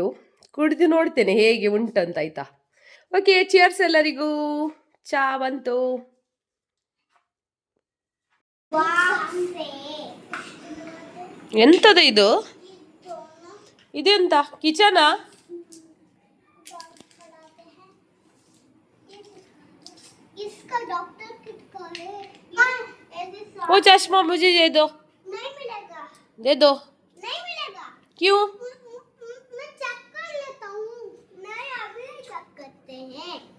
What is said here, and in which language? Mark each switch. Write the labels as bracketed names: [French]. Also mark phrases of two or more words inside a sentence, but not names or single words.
[Kannada] ಕುಡಿದು ನೋಡ್ತೇನೆ ಹೇಗೆ ಉಂಟಂತ, ಆಯ್ತಾ? ಓಕೆ, ಚಿಯರ್ಸ್ ಎಲ್ಲರಿಗೂ. ಚಾ ಬಂತು. ಎಂತದ ಇದು? ಇದೆಂತ ಕಿಚನಾ? [Hindi] वो चश्मा मुझे दे दो. नहीं मिलेगा. दे दो. नहीं मिलेगा. क्यों? मैं चेक कर लेता हूँ. नहीं, अभी चेक करते हैं.